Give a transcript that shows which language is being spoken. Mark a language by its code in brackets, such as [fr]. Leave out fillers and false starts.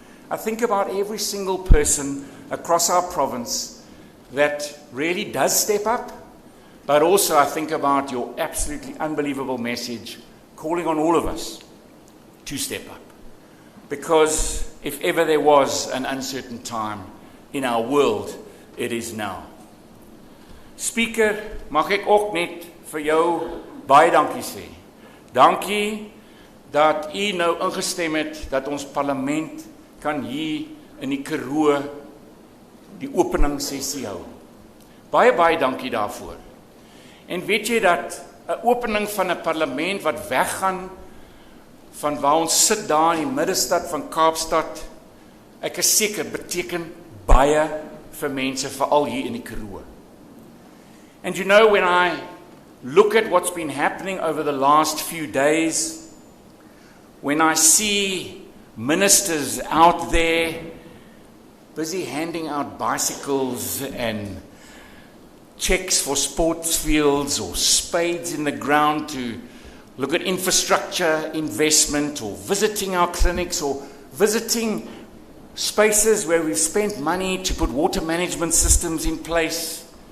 [en] I think about every single person across our province that really does step up, but also I think about your absolutely unbelievable message calling on all of us to step up. Because if ever there was an uncertain time in our world, it is now. [af] Speaker, mag ek ook net vir jou baie dankie sê. Dankie dat u nou ingestem het dat ons parlement kan hier in die Karoo die openingssessie hou. Baie dankie daarvoor. En weet jy dat 'n opening van 'n parlement wat weggaan van waar ons sit daar in die middestad van Kaapstad, ek is seker beteken baie vir mense, veral hier in die Karoo. [en] And you know, when I look at what's been happening over the last few days, when I see ministers out there busy handing out bicycles and checks for sports fields or spades in the ground to look at infrastructure investment, or visiting our clinics, or visiting spaces where we've spent money to put water management systems in place.